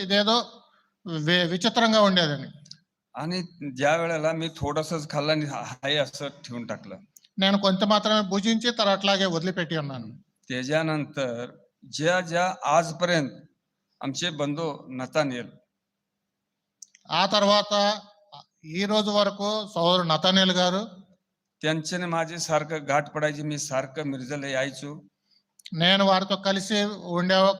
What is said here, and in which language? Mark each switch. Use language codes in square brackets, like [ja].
[te] ఇదేదో విచిత్రంగా ఉండేదని. [mr] आणि ज्या वेळेला मी थोडंसंच खाल्लं आणि हाय असं ठेवून टाकलं. [te] నేను కొంత మాత్రమే భుజించి తర్వాత అట్లాగే వదిలిపెట్టి ఉన్నాను. [mr] त्याच्यानंतर ज्या आजपर्यंत आमचे बंधू नतानियल, [te] ఆ తర్వాత ఈ రోజు వరకు సోదరుడు నతానేల్ గారు, [mr] त्यांच्याने माझे सारखं गाठ पडायची. मी सारखं मिरजला यायचो. [te] నేను వారితో కలిసి ఉండే